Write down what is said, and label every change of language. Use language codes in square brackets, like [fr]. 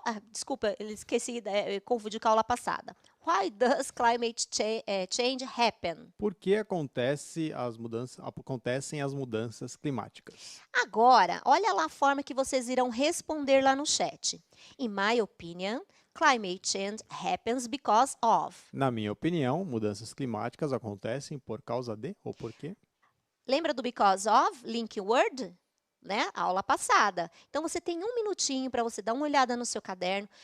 [pt] Desculpa, eu esqueci, eu confundi com a aula passada. [en] Why does climate change happen? [pt] Por que acontecem as mudanças climáticas? Agora, olha lá a forma que vocês irão responder lá no chat. [en] In my opinion, climate change happens because of. [pt] Na minha opinião, mudanças climáticas acontecem por causa de ou por quê? Lembra do because of? Link word? Né? A aula passada. Então, você tem um minutinho para você dar uma olhada no seu caderno.